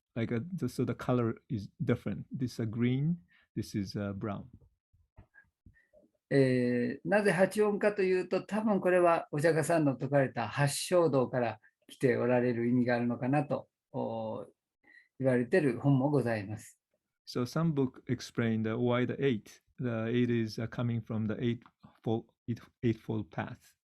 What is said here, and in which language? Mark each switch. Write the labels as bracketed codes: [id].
[en] Like so the color is different. This is green, this is brown. [ja] なぜ8音かというと、多分これはお釈迦さんの説かれた八正道から来ておられる意味があるのかなと言われている本もございます。 [en] So some book explain why the 8. The 8 is coming from the eightfold path.